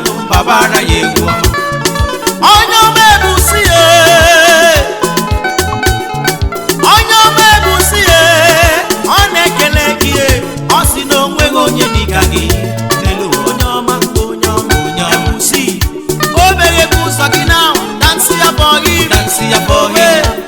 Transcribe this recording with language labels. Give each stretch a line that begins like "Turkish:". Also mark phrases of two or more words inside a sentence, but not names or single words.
Igbo: egwu. babara ya egwu ọma. Onye ọma ebusi ya. Onye ọma ebusi ya. Ọ na-ekele gị ya. Ọ sị na o nweghị onye dị ka gị. N'elu ụwa. Onye ọma, onye ọma, onye ọma. Ebusi. O megheghị ụzọ gị now.
Nigerian Pidgin: Dance ya for him. Dance ya for him.
Igbo: Hey.